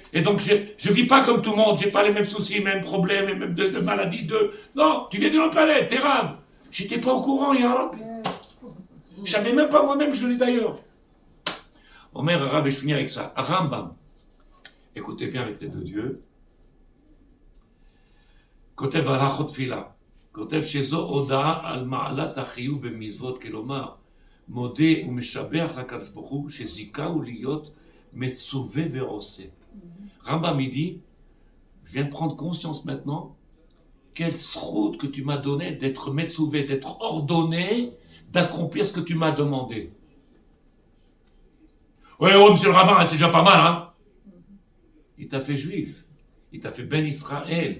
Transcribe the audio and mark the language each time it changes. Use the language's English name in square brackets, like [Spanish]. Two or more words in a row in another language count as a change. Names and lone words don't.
[French] Et donc je vis pas comme tout le monde, j'ai pas les mêmes soucis, les mêmes problèmes, les mêmes de maladies. Non, tu viens d'une autre planète, t'es rave. J'étais pas au courant, il y a un... Je savais même pas moi-même que je venais d'ailleurs. [Hebrew] אומר הרב, [French] et je finis avec ça. Rambam. Écoutez bien avec les deux dieux. [Hebrew] כותב הלכות תפילה, כותב שזו הודעה על מעלת החיוב במצוות, כלומר, מודה ומשבח לקדוש ברוך הוא שזיכהו להיות מצווה ועושה. [French] Rambam il dit, je viens de prendre conscience maintenant, quelle sroute que tu m'as donné d'être metzouvé, d'être ordonné, d'accomplir ce que tu m'as demandé. Ouais, monsieur le rabbin, c'est déjà pas mal, hein? Il t'a fait juif, il t'a fait [Hebrew] בן ישראל.